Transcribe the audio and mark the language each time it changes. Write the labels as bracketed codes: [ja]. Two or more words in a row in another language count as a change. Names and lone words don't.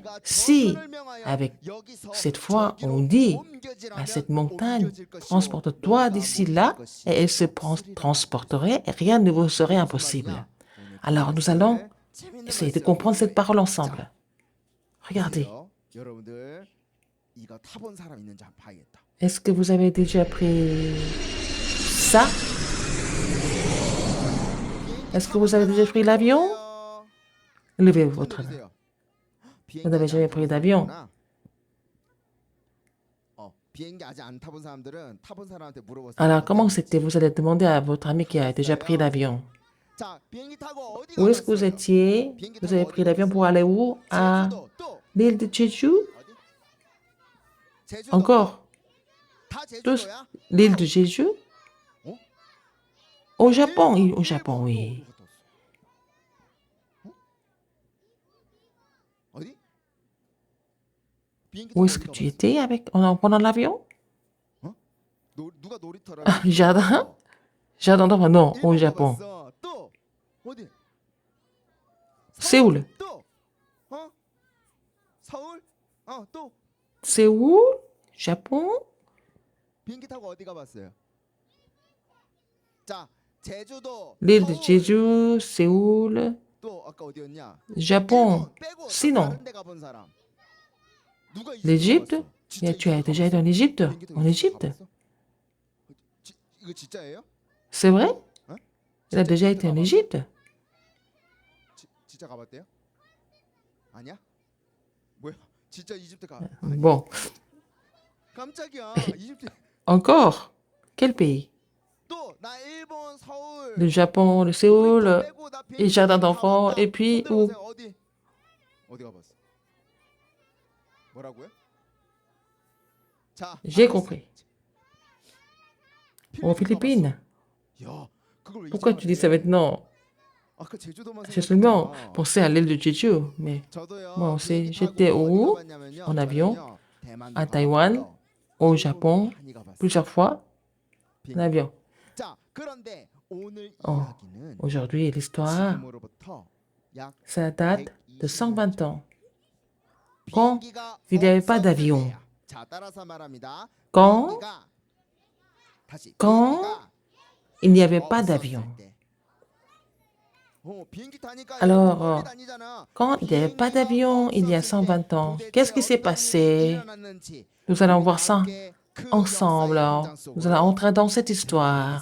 [fr] Si, avec cette foi, on dit à cette montagne, transporte-toi d'ici là, et elle se transporterait, et rien ne vous serait impossible. Alors, nous allons essayer de comprendre cette parole ensemble. Regardez. [ko] 이거 타본 사람 있는지 한번 봐야겠다. [fr] Est-ce que vous avez déjà pris ça? Est-ce que vous avez déjà pris l'avion? Levez votre main. Vous n'avez jamais pris d'avion. [ko] 비행기 아직 안 타본 사람들은 타본 사람한테 물어보세요. [fr] Alors, comment c'était? Vous allez demander à votre ami qui a déjà pris l'avion. [ko] 자, 비행기 타고 어디 [fr] Où est-ce que vous [ko] 가봤어요? [fr] étiez? Vous avez pris l'avion pour aller où? À [ko] 제주도, 또 [fr] l'île de Jeju? [ko] 어디? 제주도. [fr] Encore? [ko] 다 [fr] Tous [ko] 제주도야? [fr] l'île de Jeju? [ko] 어? [fr] Au Japon, au Japon, oui. [ko] 어디? 비행기 [fr] Où [ko] 타고 [fr] est-ce que [ko] 어디 [fr] tu [ko] 가봤어? [fr] étais avec, en prenant l'avion? [ko] 누가 놀이터를 [fr] Jardin? Jardin d'enfants, non, au Japon. [ko] 가봤어. 또 어디? [fr] Séoul. [ko] 또 어? 서울? 또 [fr] Séoul? Japon? [ko] 비행기 타고 어디 가봤어요? 자, 제주도, [fr] L'île de [ko] 서울, [fr] Jeju, Séoul, [ko] 또 아까 어디였냐? [fr] Japon. [ko] 일본 빼고 또 [fr] Sinon, [ko] 다른 데 가본 사람. 누가 이집트 [fr] l'Égypte? [ko] 가봤어? 진짜 [fr] Tu as [ko] 이집트 [fr] déjà été en [ko] 가봤어? [fr] Égypte? [ko] 비행기 타고 [fr] En [ko] 이집트 [fr] Égypte? [ko] 가봤어? 이거 진짜예요? [fr] C'est vrai? [ko] 어? [fr] Il a [ko] 진짜 [fr] déjà [ko] 이집트 [fr] été en [ko] 가봤어? [fr] Égypte? [ko] 진짜 가봤대요? 아니야? 뭐야? 진짜 이집트 가? [fr] Bon, [ko] 깜짝이야. 이집트 [fr] encore? Quel pays? [ko] 또 나 일본 서울. [fr] Le Japon, le Séoul, [ko] 놀이터 빼고 나 [fr] et [ko] 비행기 [fr] jardin [ko] 타고 [fr] d'enfants, [ko] 가봤다. [fr] et puis [ko] 손 [fr] où? [ko] 들어보세요. 어디 가봤어? 뭐라고요? 자, [fr] J'ai [ko] 알겠어. [fr] compris. Aux Philippines. [ko] 야, 그걸 왜 [fr] Pourquoi [ko] 이제 [fr] tu dis ça [ko] 말해? [fr] maintenant? [ko] 아까 제주도만 [fr] J'ai seulement [ko] 생각했잖아. [fr] pensé à l'île de Jeju, mais [ko] 저도요. [fr] moi aussi, [ko] 비행기 [fr] j'étais [ko] 타고 [fr] où? [ko] 어디 가봤냐면요. [fr] En avion, [ko] 저는요, 대만도 [fr] à Taïwan, [ko] 가봤고요. [fr] au [ko] 일본도 [fr] Japon, [ko] 많이 가봤어요. [fr] plusieurs fois, en [ko] 비행기. [fr] avion. [ko] 자, 그런데 오늘 [fr] Oh, [ko] 이야기는 [fr] aujourd'hui, l'histoire, [ko] 지금으로부터 약 [fr] ça date de 120 [ko] 120년 [fr] ans. Quand [ko] 비행기가 [fr] il n'y avait pas [ko] 없었을 [fr] d'avion. [ko] 때야. 자, 따라서 말합니다. [fr] Quand [ko] 비행기가 다시 [fr] Quand [ko] 비행기가 [fr] il n'y avait pas [ko] 없었을 [fr] d'avion. [ko] 때. 비행기 타니까 [fr] Alors, [ko] 여러분 멀리 다니잖아. [fr] Quand il n'y avait pas [ko] 비행기가 [fr] d'avion il y a [ko] 없었을 [fr] 120 [ko] 때 [fr] ans, [ko] 도대체 [fr] qu'est-ce qui s'est [ko] 어떤 일이 [fr] passé? [ko] 일어났는지 [fr] Nous allons [ko] 우리 [fr] voir ça [ko] 함께 그 [fr] ensemble. [ko] 역사의 현장 [fr] Nous allons [ko] 속으로 [fr] entrer dans cette histoire.